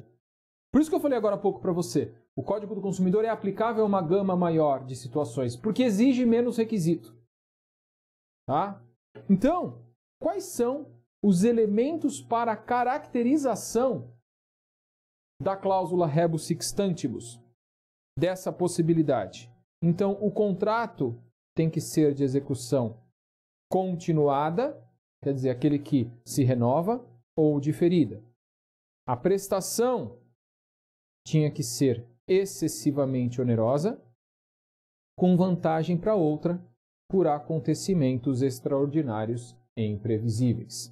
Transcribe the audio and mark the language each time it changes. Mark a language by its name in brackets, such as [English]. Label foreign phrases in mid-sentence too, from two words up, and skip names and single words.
[Portuguese] Por isso que eu falei agora há pouco para você, o Código do Consumidor é aplicável a uma gama maior de situações, porque exige menos requisito. Tá? Então, quais são os elementos para a caracterização da cláusula [Latin] rebus sic stantibus, [Portuguese] dessa possibilidade? Então, o contrato tem que ser de execução continuada, quer dizer, aquele que se renova, ou diferida. A prestação tinha que ser excessivamente onerosa, com vantagem para outra por acontecimentos extraordinários e imprevisíveis.